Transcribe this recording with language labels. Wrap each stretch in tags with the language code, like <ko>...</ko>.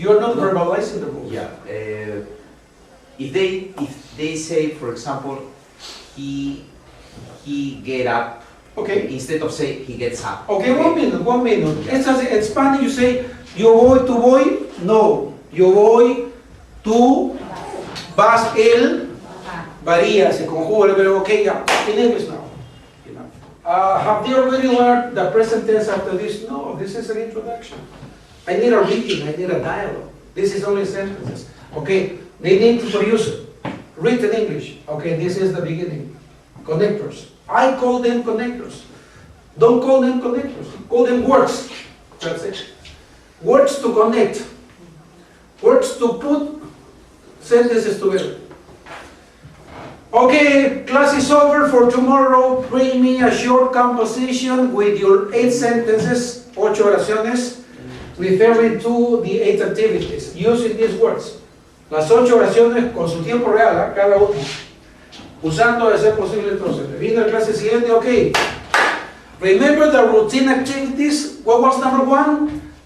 <en>You're not verbalizing the rules. Yeah. If they say, for example, he get up, Okay. instead of say he gets up. Okay, 1 minute, 1 minute. It's as in Spanish you say,</en> <es>yo voy, tú voy. No, yo voy, tú, vas, él, varía, se conjuga, pero</es> <en>okay, yeah. In English now. You know. Have they already learned the present tense after this? No, this is an introduction. I need a reading, I need a dialogue. This is only sentences. Okay, they need to produce it. Written English. Okay, this is the beginning. Connectors. I call them connectors. Don't call them connectors. Call them words. That's it. Words to connect. Words to put sentences together. Okay, class is over for tomorrow. Bring me a short composition with your 8 sentences,</en> <es>8 oraciones,</es> <en>referring to the 8 activities, using these words.</en> <es>Las 8 oraciones con su tiempo real, cada una, usando de ser posible entonces. Viene la clase siguiente, ok.</es> <en>Remember the routine activities? What was number 1?</en>